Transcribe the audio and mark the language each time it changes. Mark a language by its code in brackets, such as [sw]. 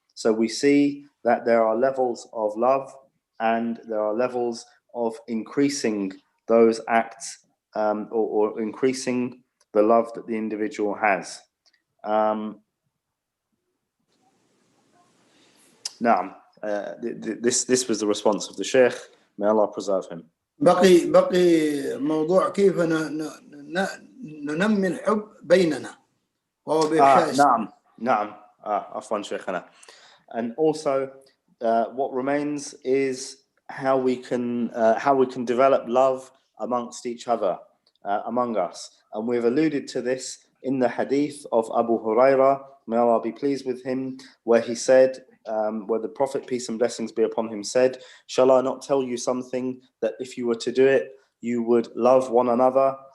[en] So we see that there are levels of love, and there are levels of increasing those acts or increasing the love that the individual has. Now, this was the response of the Sheikh. May Allah preserve him. [ar] بقي موضوع كيف ننمي الحب بيننا وهو بإفشاء نعم عفوا شيخنا. [en] And also what remains is how we can develop love amongst each other, among us. And we've alluded to this in the hadith of Abu Huraira, may Allah be pleased with him, where he said, where the Prophet, peace and blessings be upon him, said, shall I not tell you something that if you were to do it, you would love one another?